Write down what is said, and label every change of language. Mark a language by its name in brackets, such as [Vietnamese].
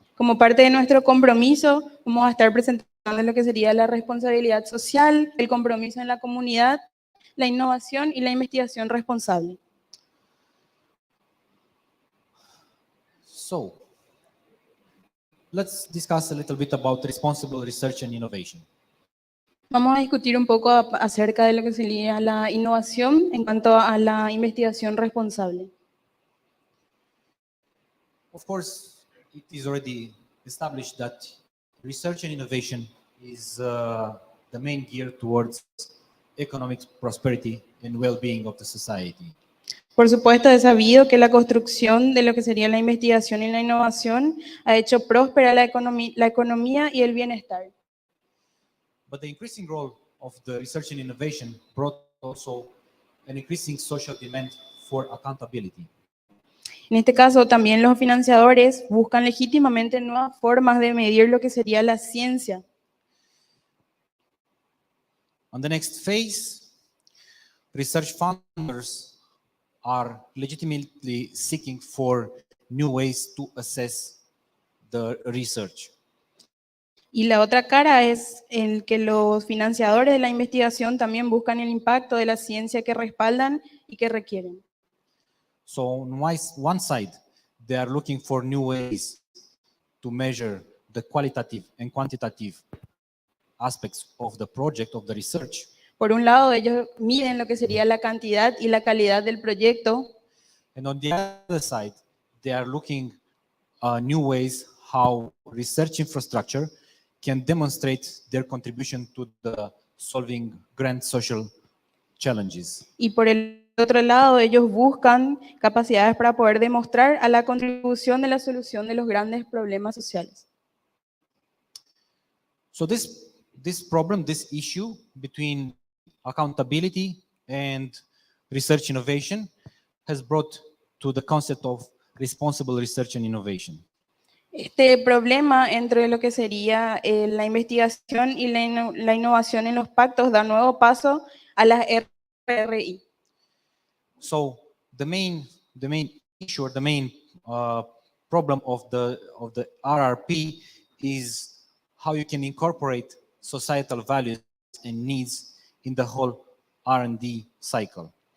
[Spanish] Como parte de nuestro compromiso, vamos a estar presentando lo que sería la responsabilidad social, el compromiso en la comunidad, la innovación y la investigación responsable. [English] So, let's discuss a little bit about responsible research and innovation. [Spanish] Vamos a discutir un poco acerca de lo que sería la innovación en cuanto a la investigación responsable. [English] Of course, it is already established that research and innovation is the main gear towards economic prosperity and well-being of the society. [Spanish] Por supuesto, es sabido que la construcción de lo que sería la investigación y la innovación ha hecho próspera la economía y el bienestar. [English] But the increasing role of the research and innovation brought also an increasing social demand for accountability. [Spanish] En este caso, también los financiadores buscan legítimamente nuevas formas de medir lo que sería la ciencia. [English] On the next phase, research funders are legitimately seeking for new ways to assess the research. [Spanish] Y la otra cara es el que los financiadores de la investigación también buscan el impacto de la ciencia que respaldan y que requieren. [English] So on one side, they are looking for new ways to measure the qualitative and quantitative aspects of the project, of the research. [Spanish] Por un lado, ellos miden lo que sería la cantidad y la calidad del proyecto, [English] And on the other side, they are looking new ways how research infrastructure can demonstrate their contribution to the solving grand social challenges. [Spanish] y por el otro lado, ellos buscan capacidades para poder demostrar a la contribución de la solución de los grandes problemas sociales. [English] So this problem, this issue between accountability and research innovation has brought to the concept of responsible research and innovation. [Spanish] Este problema entre lo que sería la investigación y la innovación en los pactos da nuevo paso a las RRI. [English] So the main issue or the main problem of the RRP is how you can incorporate societal values and needs in the whole R&D cycle.